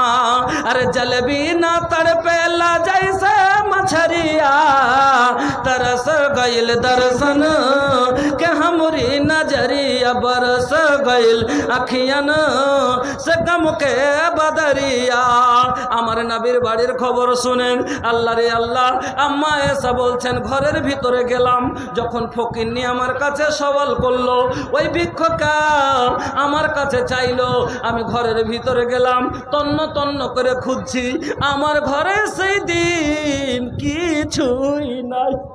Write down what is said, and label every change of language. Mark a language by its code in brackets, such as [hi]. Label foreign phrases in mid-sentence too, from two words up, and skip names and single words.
[bho] अरे जलबी ना तड़पेला जैसे मछरिया, तरस गइल दर्शन के हमरी नजरिया, बरस गइल अखियन से गम के बदरिया। [bn] আমার নবীর বাড়ির খবর শুনেন। আল্লাহ রে আল্লাহ, আম্মা আয়েশা বলছেন, ঘরের ভিতরে গেলাম, যখন ফকিন্নি আমার কাছে সওয়াল করলো, ওই ভিক্ষুকা আমার কাছে চাইলো, আমি ঘরের ভিতরে গেলাম, তন্ন তন্ন করে খুঁজছি, আমার ঘরে সেই দিন কিছুই নাই।